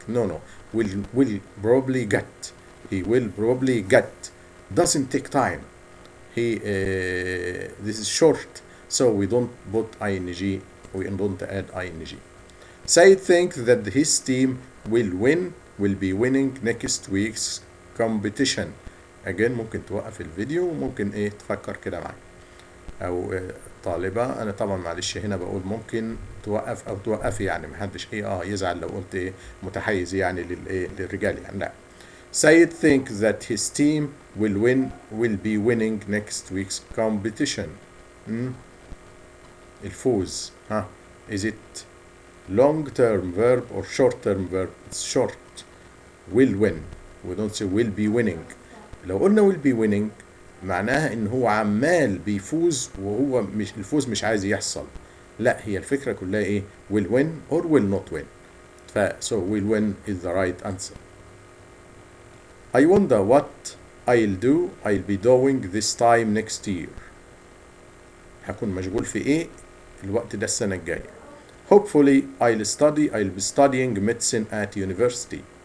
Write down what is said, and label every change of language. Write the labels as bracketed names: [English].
[English] No. Will probably get. He will probably get. Doesn't take time. This is short, so we don't put ing. We don't add ing. Said thinks that his team will be winning next week's competition. [Arabic] Again ممكن توقف الفيديو وممكن تفكر كده معي. او طالبة انا طبعا معلش هنا بقول ممكن توقف او توقفي يعني محدش يزعل لو قلت متحيز يعني للرجال يعني لا. [English] Said thinks that his team will be winning next week's competition. الفوز is it long term verb or short term verb? It's short. Will win. We don't say will be winning. [Arabic] لو قلنا [English] will be winning [Arabic] معناها ان هو عمال بيفوز وهو مش الفوز مش عايز يحصل. لا هي الفكرة كلها [English] will win or will not win. So will win is the right answer. I wonder what I'll be doing this time next year. [Arabic] هكون مشغول في الوقت ده السنة الجاية. [English] Hopefully I'll be studying medicine at university.